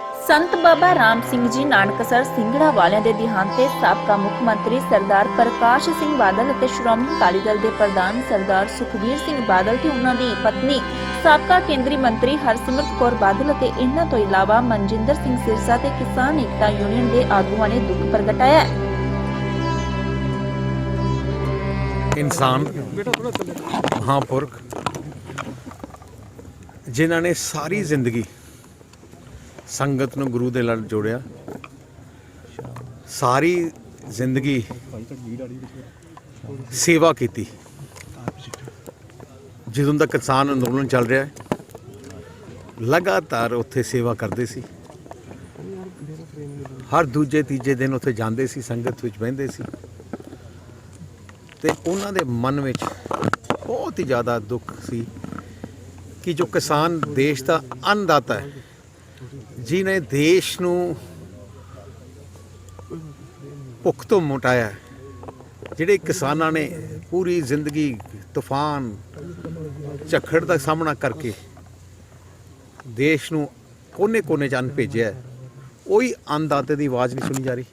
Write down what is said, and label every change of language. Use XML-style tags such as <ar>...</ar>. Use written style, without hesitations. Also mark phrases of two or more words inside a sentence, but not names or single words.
<pa>ਸੰਤ ਬਾਬਾ ਰਾਮ ਸਿੰਘ ਜੀ ਨਾਨਕਸਰ ਸਿੰਘੜਾ ਵਾਲਿਆਂ ਦੇ ਦਿਹਾਂਤ ਤੇ ਸਾਬਕਾ ਮੁੱਖ ਮੰਤਰੀ ਸਰਦਾਰ ਪ੍ਰਕਾਸ਼ ਸਿੰਘ ਬਾਦਲ ਅਤੇ ਸ਼੍ਰੋਮਣੀ ਅਕਾਲੀ ਦਲ ਦੇ ਪ੍ਰਧਾਨ ਸਰਦਾਰ ਸੁਖਬੀਰ ਸਿੰਘ ਬਾਦਲ ਤੇ ਉਹਨਾਂ ਦੀ ਪਤਨੀ ਸਾਬਕਾ ਕੇਂਦਰੀ ਮੰਤਰੀ ਹਰਸਿਮਰਤ ਕੌਰ ਬਾਦਲ ਅਤੇ ਇਹਨਾਂ ਤੋਂ ਇਲਾਵਾ ਮਨਜਿੰਦਰ ਸਿੰਘ ਸਿਰਸਾ ਤੇ ਕਿਸਾਨ ਏਕਤਾ ਯੂਨੀਅਨ ਦੇ ਆਗੂਆਂ ਨੇ ਦੁੱਖ ਪ੍ਰਗਟਾਇਆ। ਇਨਸਾਨ ਮਹਾਂਪੁਰਖ ਜਿਨ੍ਹਾਂ ਨੇ ਸਾਰੀ ਜ਼ਿੰਦਗੀ ਸੰਗਤ ਨੂੰ ਗੁਰੂ ਦੇ ਲੜ ਜੋੜਿਆ, ਸਾਰੀ ਜ਼ਿੰਦਗੀ ਸੇਵਾ ਕੀ। ਜਦੋਂ ਦਾ ਕਿਸਾਨ ਅੰਦੋਲਨ ਚੱਲ ਰਿਹਾ ਹੈ ਲਗਾਤਾਰ ਉੱਥੇ ਸੇਵਾ ਕਰਤੇ ਸੀ। ਹਰ ਦੂਜੇ ਤੀਜੇ ਦਿਨ ਉੱਥੇ ਜਾਤੇ ਸੀ, ਸੰਗਤ ਵਿੱਚ ਬਹਿੰਦੇ ਸੀ ਤੇ ਉਹਨਾਂ ਦੇ ਮਨ ਵਿੱਚ ਬਹੁਤ ਹੀ ਜ਼ਿਆਦਾ ਦੁੱਖ ਸੀ ਕਿ ਜੋ ਕਿਸਾਨ ਦੇਸ਼ ਦਾ ਅੰਨਦਾਤਾ ਹੈ, ਜਿਨੇ ਦੇਸ਼ ਨੂੰ ਭੁੱਖ ਤੋਂ ਮਿਟਾਇਆ, ਜਿਹੜੇ ਕਿਸਾਨਾਂ ਨੇ ਪੂਰੀ ਜ਼ਿੰਦਗੀ ਤੂਫਾਨ ਝੱਖੜ ਦਾ ਸਾਹਮਣਾ ਕਰਕੇ ਦੇਸ਼ ਨੂੰ ਕੋਨੇ-ਕੋਨੇ 'ਚ ਅੰਨ ਭੇਜਿਆ, ਉਹੀ ਅੰਨਦਾਤੇ ਦੀ ਆਵਾਜ਼ ਨਹੀਂ ਸੁਣੀ ਜਾ ਰਹੀ।</pa>